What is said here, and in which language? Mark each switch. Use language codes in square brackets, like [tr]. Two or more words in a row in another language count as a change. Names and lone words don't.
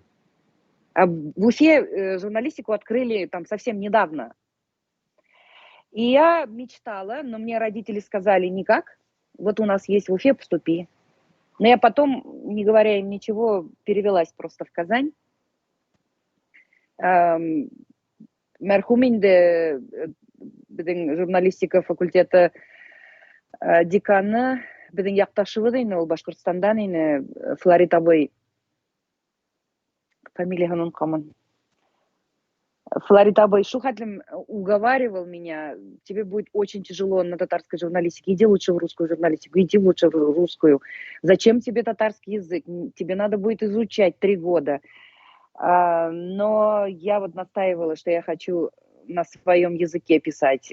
[ru] А в Уфе журналистику открыли там совсем недавно. И я мечтала, но мне родители сказали: никак, вот у нас есть в Уфе, поступи. Но я потом, не говоря им ничего, перевелась просто в Казань. [tt] Мәрхүм инде безнең журналистика факультеты деканы, безнең якташыбыз инде, ул Башкортстандан инде, Флорид абый, фамилиясын онытканмын. [ru] Флорид [tt] абый шулхәтлем [ru] уговаривал меня: тебе будет очень тяжело на татарской журналистике, иди лучше в русскую журналистику, иди лучше в русскую. Зачем тебе татарский язык? Тебе надо будет изучать 3 года. Но я вот настаивала, что я хочу на своем языке писать.